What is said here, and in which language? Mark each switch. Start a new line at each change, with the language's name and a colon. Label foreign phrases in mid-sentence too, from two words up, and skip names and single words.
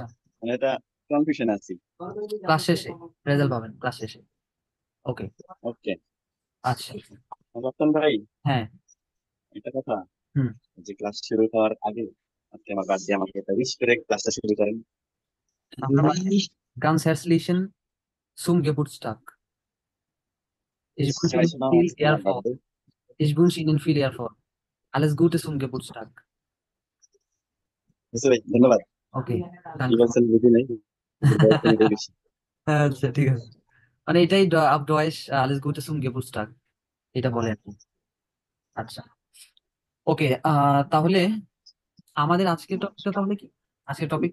Bangla: মানে এটা কনফিউশন আছি। ক্লাস শেষে রেজাল্ট পাবেন, ক্লাস শেষে। ওকে। ওকে। আচ্ছা। রতন ভাই, হ্যাঁ। একটা কথা, হুম। যে ক্লাস শুরু হওয়ার আগে আজকে আমার বাদ দিয়ে আমাকে একটা উইশ করে ক্লাসটা শুরু করেন। আমরা মানে
German: ganz herzlichen zum Geburtstag. Ich wünsche
Bangla: সবাই
German: Ihnen
Bangla: শোনাও,
German: viel
Bangla: আজকে আমার
German: Erfolg.
Bangla: বার্থডে।
German: Ich wünsche Ihnen viel Erfolg. Alles Gute zum Geburtstag.
Bangla: বুঝতে ভাই, ধন্যবাদ। ওকে, কি
German: danke.
Bangla: বলছেন বুঝি নাই, কিন্তু বয়স তো এটাই বেশি। আচ্ছা, ঠিক আছে। মানে এটাই
German: auf Deutsch alles Gute zum Geburtstag,
Bangla: এটা বলে আর কি। আচ্ছা, ওকে। তাহলে আমাদের আজকের টপিকটা তাহলে কি? আজকের টপিক